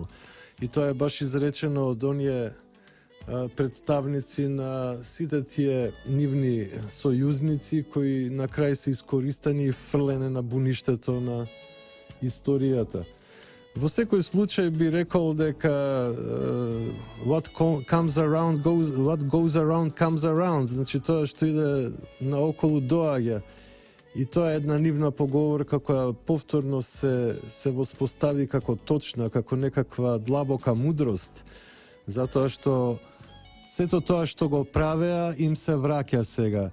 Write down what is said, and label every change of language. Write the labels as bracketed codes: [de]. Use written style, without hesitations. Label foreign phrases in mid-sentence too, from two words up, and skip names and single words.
[mk] И тоа е баш изречено од оние представници на сите тие нивни сојузници кои на крај се искористени и фрлене на буништето на историјата. Во секој случај би рекол дека [en] what goes around comes around, [mk] значи тоа што иде наоколу доаѓа. И тоа е една нивна поговорка која повторно се воспостави како точна, како некаква длабока мудрост, затоа што сето тоа што го правеа им се враќа сега.